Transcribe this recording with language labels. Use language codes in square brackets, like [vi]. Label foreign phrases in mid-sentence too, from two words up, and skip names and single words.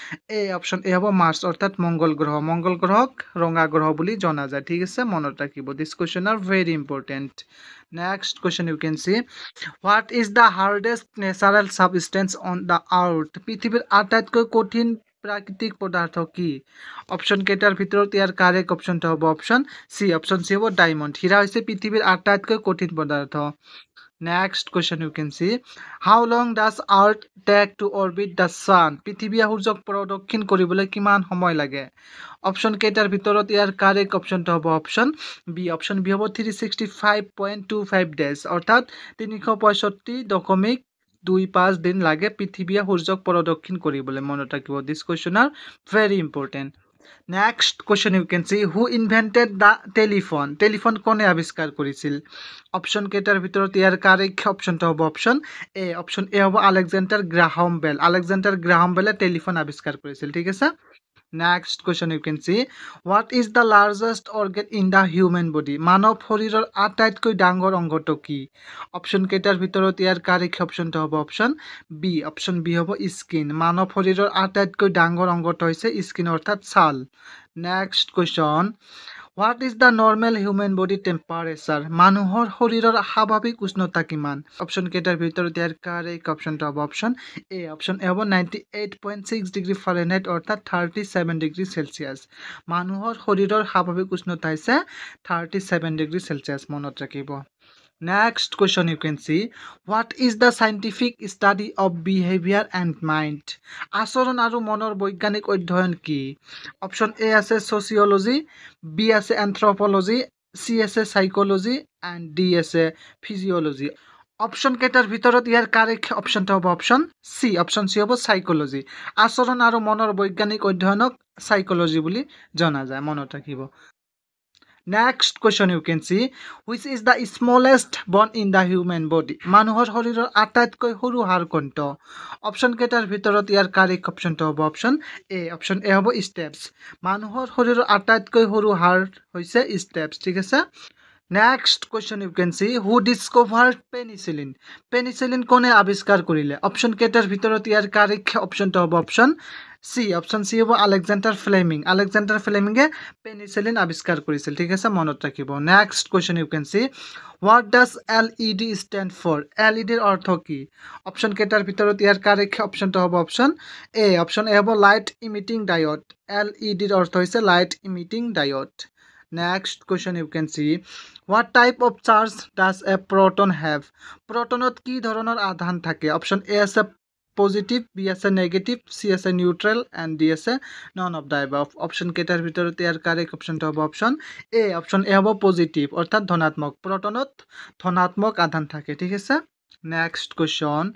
[as] এ হ'ব মাৰ্চ অৰ্থাৎ মংগল গ্ৰহক ৰঙা গ্ৰহ বুলি জনা যায় ঠিক আছে মনত ৰাখিব [en] this question are very important next question you can see what is the hardest natural substance on the earth [as] পৃথিৱীৰ আটাইতকৈ কঠিন প্ৰাকৃতিক পদাৰ্থ কি অপশ্যন কেইটাৰ ভিতৰত ইয়াৰ কাৰেক্ট অপশ্যনটো হ'ব [en] option C [as] হ'ব ডায়মণ্ড হীৰা হৈছে পৃথিৱীৰ আটাইতকৈ কঠিন পদাৰ্থ [en] Next question you can see. How long does Earth take to orbit the sun? [as] পৃথিৱীয়ে সূৰ্যক প্ৰদক্ষিণ কৰিবলৈ কিমান সময় লাগে? অপশ্যন কেইটাৰ ভিতৰত ইয়াৰ কাৰেক্ট অপশ্যনটো হ'ব [en] option B. option B [as] হ'ব 365.25 ডেজ, অৰ্থাৎ 365.25 দিন লাগে পৃথিৱীয়ে সূৰ্যক প্ৰদক্ষিণ কৰিবলৈ। মনত ৰাখিব, [en] this question are very important. Next question you can see. Who invented the telephone? [as] টেলিফোন কোনে আৱিষ্কাৰ কৰিছিল? অপশ্যন কেইটাৰ ভিতৰত ইয়াৰ কাৰেক্ট অপশ্যনটো হ'ব [en] option A. option A [as] হ'ব আলেকজেণ্ডাৰ গ্ৰাহাম বেল। আলেকজেণ্ডাৰ গ্ৰাহাম বেলে টেলিফোন আৱিষ্কাৰ কৰিছিল, ঠিক আছে। [en] Next question you can see. What is the largest organ in the human body? [as] মানৱ শৰীৰৰ আটাইতকৈ ডাঙৰ অংগটো কি? অপশ্যন কেইটাৰ ভিতৰত ইয়াৰ কাৰেক্ট অপশ্যনটো হ'ব [en] option B. option B [as] হ'ব স্কিন। মানৱ শৰীৰৰ আটাইতকৈ ডাঙৰ অংগটো হৈছে স্কিন, অৰ্থাৎ ছাল। [en] next question. what is the normal human body temperature? [as] মানুহৰ শৰীৰৰ স্বাভাৱিক উষ্ণতা কিমান? অপশ্যন কেইটাৰ ভিতৰত ইয়াৰ কাৰেক্ট অপশ্যনটো হ'ব [en] option A. option A [as] হ'ব 98.6 [en] degree Fahrenheit, [as] অৰ্থাৎ 37 [en] degree Celsius. [as] মানুহৰ শৰীৰৰ স্বাভাৱিক উষ্ণতা হৈছে 37 [en] degree Celsius, [as] মনত ৰাখিব। [en] Next question you can see. What is the scientific study of behavior and mind? [as] আচৰণ আৰু মনৰ বৈজ্ঞানিক অধ্যয়ন কি? [en] option A [as] আছে ছচিয়লজি, বি আছে এন্থ্ৰপলজি, চি আছে সাইকোলজি [en] and D [as] আছে ফিজিঅলজি। অপশ্যন কেইটাৰ ভিতৰত ইয়াৰ কাৰেক্ট অপশ্যনটো হ'ব [en] option C. option C [as] হ'ব সাইকোলজি। আচৰণ আৰু মনৰ বৈজ্ঞানিক অধ্যয়নক সাইকোলজি বুলি জনা যায়, মনত ৰাখিব। [en] Next question you can see. Which is the smallest bone in the human body? [as] মানুহৰ শৰীৰৰ আটাইতকৈ সৰু হাড় কোনটো? অপশ্যন কেইটাৰ ভিতৰত ইয়াৰ কাৰেক্ট অপশ্যনটো হ'ব [en] option A. option A [as] হ'ব ষ্টেপছ। মানুহৰ শৰীৰৰ আটাইতকৈ সৰু হাড় হৈছে ষ্টেপছ, ঠিক আছে। [en] Next question you can see. Who discovered penicillin? [as] পেনিচিলিন কোনে আৱিষ্কাৰ কৰিলে? অপশ্যন কেইটাৰ ভিতৰত ইয়াৰ কাৰেক্ট অপশ্যনটো হ'ব [en] option C. option C [as] হ'ব আলেকজেণ্ডাৰ ফ্লেমিং। আলেকজেণ্ডাৰ ফ্লেমিঙে পেনিচিলিন আৱিষ্কাৰ কৰিছিল, ঠিক আছে, মনত ৰাখিব। [en] next question you can see. What does LED stand for? [as] LED অৰ্থ কি? অপশ্যন কেইটাৰ ভিতৰত ইয়াৰ কাৰেক্ট অপশ্যনটো হ'ব [en] option A. option A [as] হ'ব [en] light emitting diode. [as] LED অৰ্থ হৈছে [en] light emitting diode. Next question you can see. What type of charge does a proton have? [as] প্ৰটনত কি ধৰণৰ আধান থাকে? [en] option A [as] আছে পজিটিভ, বি আছে নেগেটিভ, চি আছে নিউট্ৰেল [en] and D [as] আছে [en] none of the above. [as] অপশ্যন কেইটাৰ ভিতৰত ইয়াৰ কাৰেক্ট অপশ্যনটো হ'ব [en] option A. option A [as] হ'ব পজিটিভ, অৰ্থাৎ ধনাত্মক। প্ৰটনত ধনাত্মক আধান থাকে, ঠিক আছে। [en] next question.